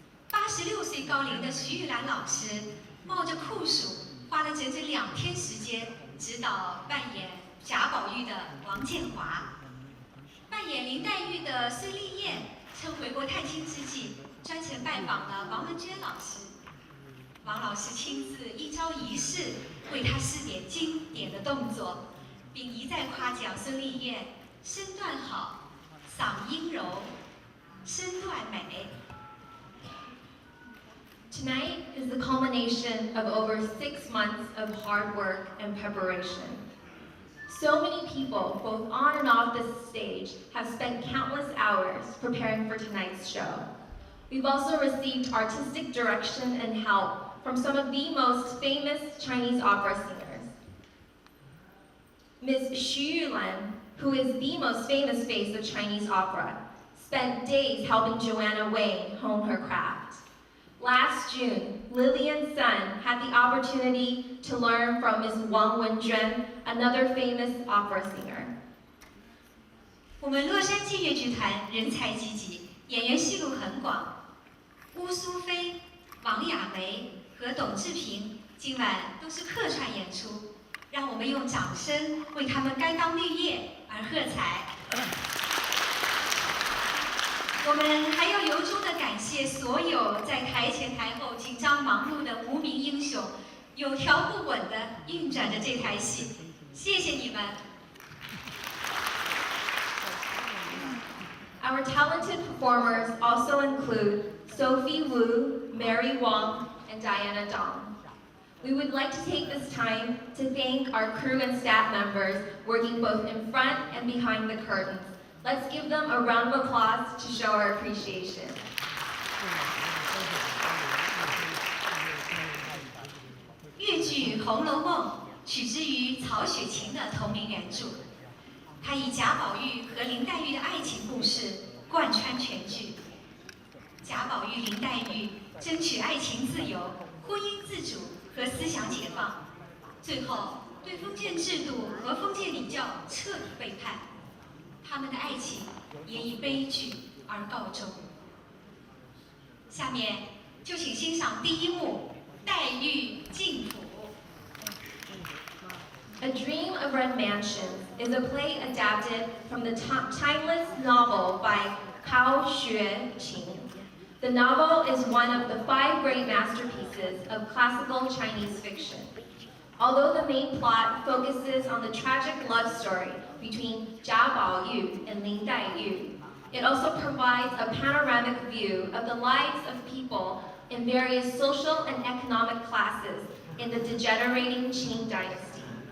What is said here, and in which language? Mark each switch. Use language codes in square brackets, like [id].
[zh] 86岁高龄的徐玉兰老师冒着酷暑，花了整整2天时间指导扮演贾宝玉的王建华，扮演林黛玉的孙丽燕，趁回国探亲之际，专程拜访了王文娟老师。王老师亲自一招一式为他试点经典的动作，并一再夸奖孙丽燕身段好、嗓音柔、身段美。 [en] Tonight is the culmination of over 6 months of hard work and preparation. So many people, both on and off the stage, have spent countless hours preparing for tonight's show. We've also received artistic direction and help from some of the most famous Chinese opera singers. Ms. Xu Yulan, who is the most famous face of Chinese opera, spent days helping Joanna Wang hone her craft. Last June, Lillian Sun had the opportunity to learn from Ms. Wang Wenjuan, another famous opera singer. [zh] 我们洛杉矶越剧团人才济济，演员戏路很广。乌苏菲、王雅梅和董志平今晚都是客串演出，让我们用掌声为他们甘当绿叶而喝彩。我们还要由衷的感谢所有在台前台后紧张忙碌的无名英雄，有条不紊地运转着这台戏，谢谢你们。 [en] Our talented performers also include Sophie Wu, Mary Wong, and Diana Dong. We would like to take this time to thank our crew and staff members working both in front and behind the curtains. Let's give them a round of applause to show our appreciation. [zh] 越剧《红楼梦》取之于曹雪芹的同名原著，它以贾宝玉和林黛玉的爱情故事贯穿全剧。贾宝玉、林黛玉争取爱情自由、婚姻自主和思想解放，最后对封建制度和封建礼教彻底背叛，他们的爱情也以悲剧而告终。下面就请欣赏第一幕《黛玉进府》。 [en] A Dream of Red Mansions is a play adapted from the timeless novel by Cao Xueqing. The novel is one of the 5 great masterpieces of classical Chinese fiction. Although the main plot focuses on the tragic love story between Jia Baoyu and Lin Daiyu, it also provides a panoramic view of the lives of people in various social and economic classes in the degenerating Qing dynasty.